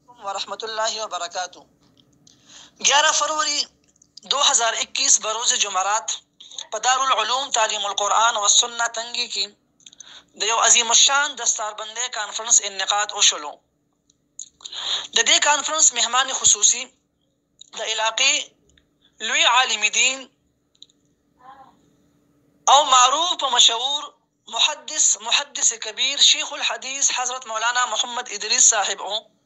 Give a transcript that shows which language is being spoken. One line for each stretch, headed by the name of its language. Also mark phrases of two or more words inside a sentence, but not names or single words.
Arabic: ورحمۃ اللہ وبرکاتہ۔
Pashto: 11 فروری 2021 بروز جمعرات په دارالعلوم تعلیم القرآن و سنة تنگی کی د یو عظیم الشان دستاربندی کانفرنس انعقاد وشولو۔ د دې کانفرنس مهمان خصوصي د علاقې لوی عالم دین او معروف و مشهور محدث کبیر شیخ الحدیث حضرت مولانا محمد ادریس صاحب او